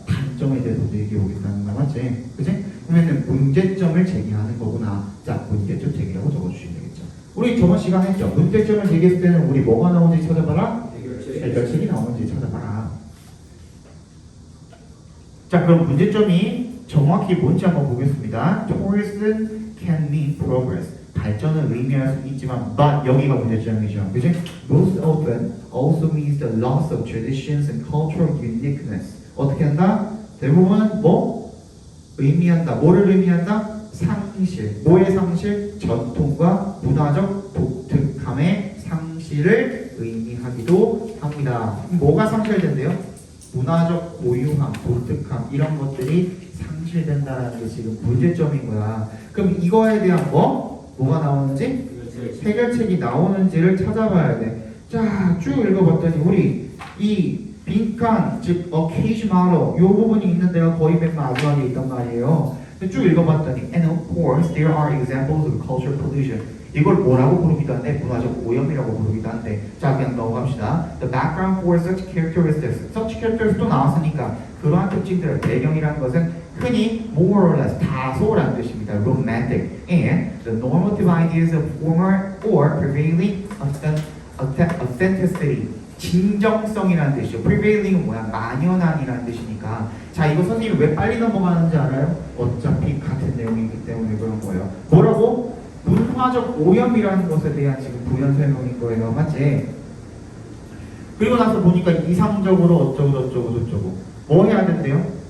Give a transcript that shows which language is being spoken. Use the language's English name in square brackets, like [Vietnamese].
[Korean] 단점에 대해서도 얘기해 보겠다는 거야. 맞지? 그치? 그러면 문제점을 제기하는 거구나. 자, 문제점 제기라고 적어주시면 되겠죠. 우리 저번 시간에 했죠. 문제점을 제기했을 때는 우리 뭐가 나오는지 찾아봐라. 해결책이 나오는지 찾아봐라. 자, 그럼 문제점이 정확히 뭔지 한번 보겠습니다. [English] Tourism can mean progress. [Korean] 발전을 의미할 수 있지만, but 여기가 문제점이죠. 그치? [English] Most often also means the loss of traditions and cultural uniqueness. [Korean] 어떻게 한다? 대부분 의미한다. 뭐를 의미한다? 상실. 뭐의 상실? 전통과 문화적 독특함의 상실을 의미하기도 합니다. 뭐가 상실된대요? 문화적 고유함, 독특함 이런 것들이 상실된다는 게 지금 문제점인 거야. 그럼 이거에 대한 뭐가 나오는지? 해결책이 나오는지를 찾아봐야 돼. 자, 쭉 읽어봤더니 우리 이 빈칸, 즉 occasional 요 부분이 있는 데가 거의 맨 마지막에 있단 말이에요. 쭉 읽어봤더니 [English] and of course there are examples of cultural pollution. [Korean] 이걸 뭐라고 부르기도 한데 문화적 오염이라고 부르기도 한데 자, 그냥 넘어갑시다. [English] The background for such characteristics. [Korean] such characteristics 또 나왔으니까 그러한 특징들, 배경이라는 것은 흔히 more or less 다소라는 뜻입니다. [English] romantic and the normative ideas of former or prevailing authenticity. [Korean] 진정성이라는 뜻이죠. prevailing은 뭐야? 만연한이라는 뜻이니까. 자, 이거 선생님이 왜 빨리 넘어가는지 알아요? 어차피 같은 내용이기 때문에 그런 거예요. 뭐라고? 문화적 오염이라는 것에 대한 지금 부연 설명인 거예요. 맞지? 그리고 나서 보니까 이상적으로 어쩌고 뭐 해야 된대요?